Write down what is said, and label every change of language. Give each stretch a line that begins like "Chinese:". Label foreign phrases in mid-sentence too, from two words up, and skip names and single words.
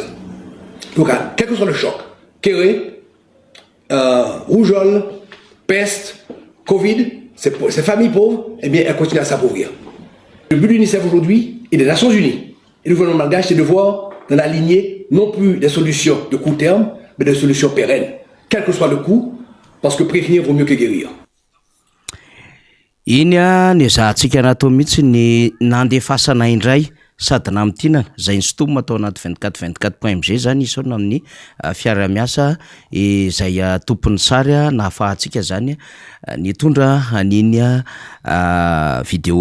French: Donc, quel que soit le choc, kéré, rougeole, peste, Covid, ces familles pauvres, eh bien, elles continuent à s'appauvrir. Le but de l'UNICEF aujourd'hui et des Nations Unies et du gouvernement malgache, c'est de voir dans la lignée non plus des solutions de court terme, mais des solutions pérennes, quel que soit le coût, parce que prévenir vaut mieux que guérir.
Malagasy: Iny ny zahantsika natao mihitsy ny nandefasana indray sady namintinana zay ny sotomina atao anaty 24/24.mg zany isaona amin'ny fiara-miasa izay tompon'ny sary nahafahantsika zany nitondra aniny vidéo